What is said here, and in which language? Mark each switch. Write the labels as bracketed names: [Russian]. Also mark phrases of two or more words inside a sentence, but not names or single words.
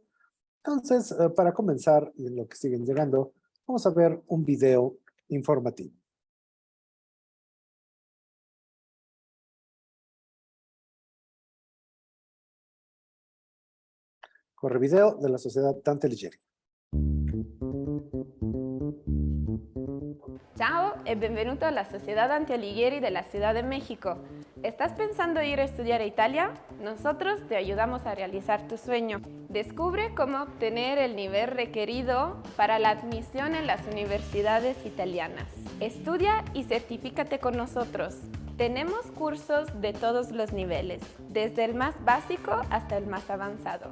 [Spanish] Entonces, para comenzar, y en lo que siguen llegando, vamos a ver un video informativo. Corre video de la Sociedad Dante Alighieri. [Italian] Ciao e benvenuto alla Sociedad Dante Alighieri de la Ciudad de México. [Spanish] ¿Estás pensando ir a estudiar a Italia? Nosotros te ayudamos a realizar tu sueño. Descubre cómo obtener el nivel requerido para la admisión en las universidades italianas. Estudia y certifícate con nosotros. Tenemos cursos de todos los niveles, desde el más básico hasta el más avanzado.